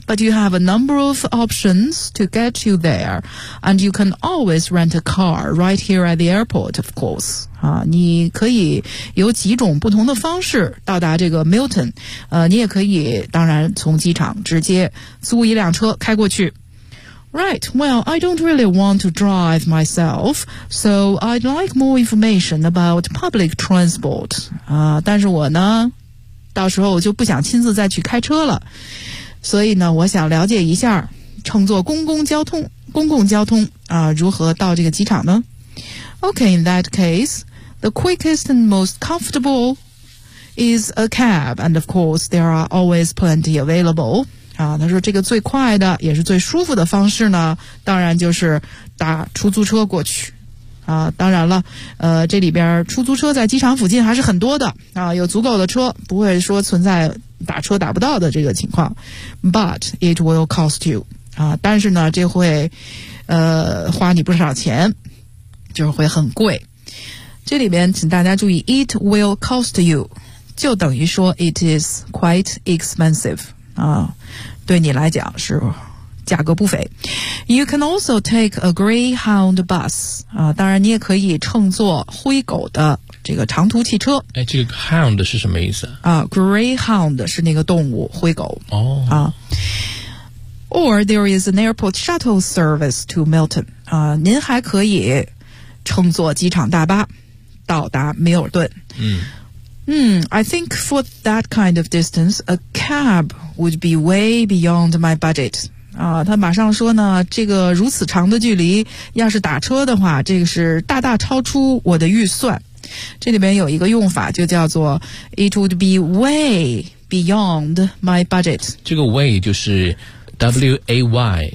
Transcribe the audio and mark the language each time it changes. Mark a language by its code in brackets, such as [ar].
[en] But you have a number of options to get you there, and you can always rent a car right here at the airport, of course. [zh] 你可以有几种不同的方式到达这个 Milton. 你也可以当然从机场直接租一辆车开过去。 [en] Right, well, I don't really want to drive myself, so I'd like more information about public transport. [zh] 但是我呢，到时候我就不想亲自再去开车了。所以呢，我想了解一下，乘坐公共交通如何到这个机场呢？ [en] Okay, in that case, the quickest and most comfortable is a cab, and of course, there are always plenty available. [zh] 他说这个最快的也是最舒服的方式呢，当然就是打出租车过去。当然了，这里边出租车在机场附近还是很多的，有足够的车，不会说存在打车打不到的这个情况。 [en] But it will cost you. [zh] 但是呢，这会花你不少钱，就是会很贵。这里边请大家注意 , [en] it will cost you, [zh] 就等于说 [en] it is quite expensive. [zh] 对你来讲是价格不菲。 [en] You can also take a Greyhound bus. [zh] 当然你也可以乘坐灰狗的这个长途汽车。哎，这个 Hound 是什么意思？ Greyhound 是那个动物，灰狗。 [en] Or there is an airport shuttle service to Milton. [zh] 您还可以乘坐机场大巴到达米尔顿。 [en] I think for that kind of distance, a cab would be way beyond my budget. [zh] 他马上说呢，这个如此长的距离，要是打车的话，这个是大大超出我的预算。这里边有一个用法，就叫做 [en] it would be way beyond my budget. [zh] 这个 way 就是 way，